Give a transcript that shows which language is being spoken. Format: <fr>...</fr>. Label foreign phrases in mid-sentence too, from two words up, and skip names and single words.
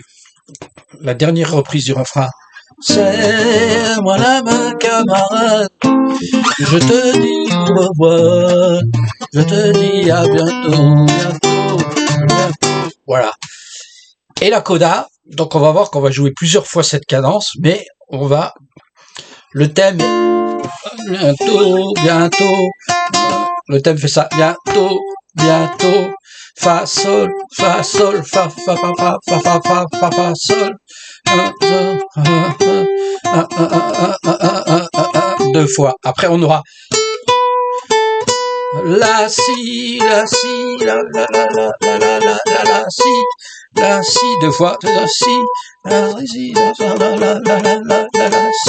<fr>La dernière reprise du refrain. Serre-moi la main, camarade, je te dis au revoir, je te dis à bientôt, bientôt, bientôt. Voilà. Et la coda, donc on va voir qu'on va jouer plusieurs fois cette cadence, mais on va... Le thème est bientôt, bientôt. Le thème fait ça. Bientôt, bientôt. Fa, sol, fa, sol, fa, fa, fa, fa, fa, fa, fa, fa, fa, sol. 2 fois. Après, on aura la, si, la, si, la, la, la, la, la, la, la, la, la, si. La, si, 2 fois. La, si, la, si, la, la, la, la, la, la, la, si.</fr>